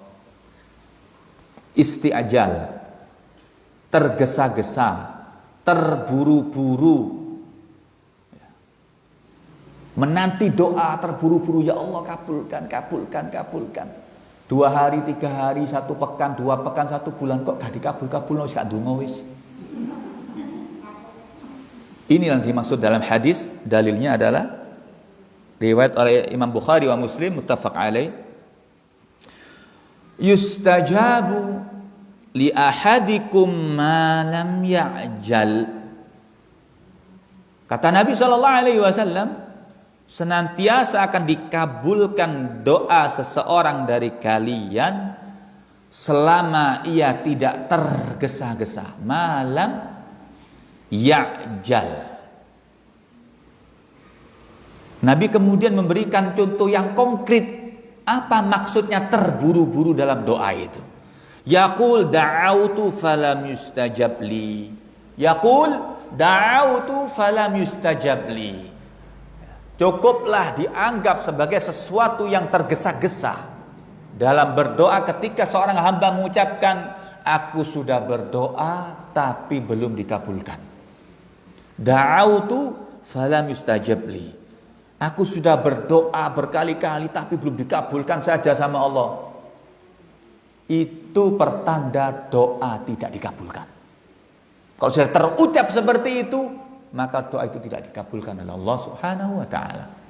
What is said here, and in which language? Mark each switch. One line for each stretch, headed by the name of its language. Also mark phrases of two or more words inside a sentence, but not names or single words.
Indonesian: Isti'jal, tergesa-gesa, terburu-buru, menanti doa terburu-buru,
Arabic: يا الله
Indonesian: kabulkan, kabulkan, kabulkan. 2 hari, 3 hari, 1 pekan, 2 pekan, 1 bulan kok gak dikabul-kabul,
Javanese: wis gak ndonga wis.
Indonesian: Ini yang dimaksud dalam hadis, dalilnya adalah riwayat oleh Imam Bukhari wa Muslim
Arabic: متفق عليه. يستجاب لأحدكم ما لم يعجل.
Indonesian: Kata Nabi SAW, senantiasa akan dikabulkan doa seseorang dari kalian selama ia tidak tergesa-gesa.
Arabic: ما لم يعجل.
Indonesian: Nabi kemudian memberikan contoh yang konkret. Apa maksudnya terburu-buru dalam doa itu?
Arabic: يقول دعوت فلم يستجب لي. يقول دعوت فلم يستجب لي.
Indonesian: Cukuplah dianggap sebagai sesuatu yang tergesa-gesa dalam berdoa ketika seorang hamba mengucapkan, aku sudah berdoa tapi belum dikabulkan.
Arabic: دعوت فلم يستجب لي.
Indonesian: Aku sudah berdoa berkali-kali tapi belum dikabulkan saja sama Allah. Itu pertanda doa tidak dikabulkan. Kalau sudah terucap seperti itu, maka doa itu tidak dikabulkan oleh Allah
Arabic: سبحانه وتعالى.